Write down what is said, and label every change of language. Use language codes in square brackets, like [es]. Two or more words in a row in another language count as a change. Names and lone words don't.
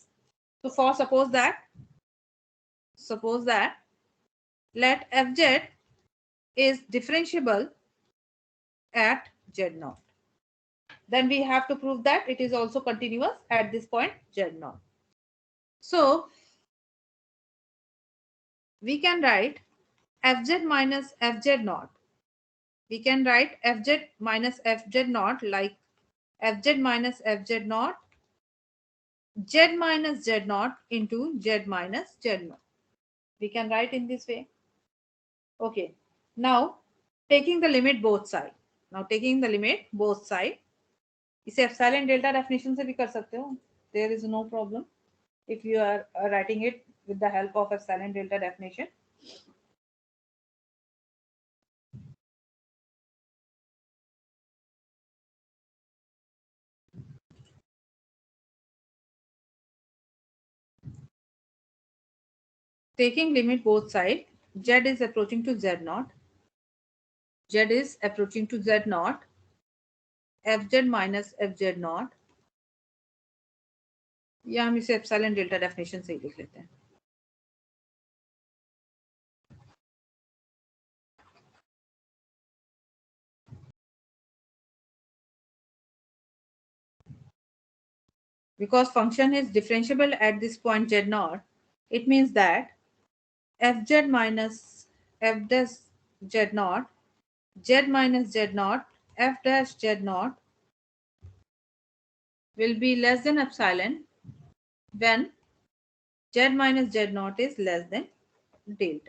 [en] So for suppose that let fz is differentiable at z0, then we have to prove that it is also continuous at this point z0. So we can write fz minus fz naught. We can write fz minus fz naught like fz minus fz naught z minus z naught into z minus z naught. We can write in this way. Okay. Now taking the limit both side. Now taking the limit both side. [hi] इसे [en] epsilon delta definition [hi] से भी कर सकते हो. [en] There is no problem if you are writing it with the help of epsilon delta definition. Taking limit both side, z is approaching to z naught. Z is approaching to z naught. fz minus fz naught. [hi] या हम इसे [en] epsilon delta definition [hi] से ही लिख लेते हैं. [en] Because function is differentiable at this point z naught, it means that fz minus f dash z naught, z minus z naught, f dash z naught will be less than epsilon when z minus z naught is less than delta.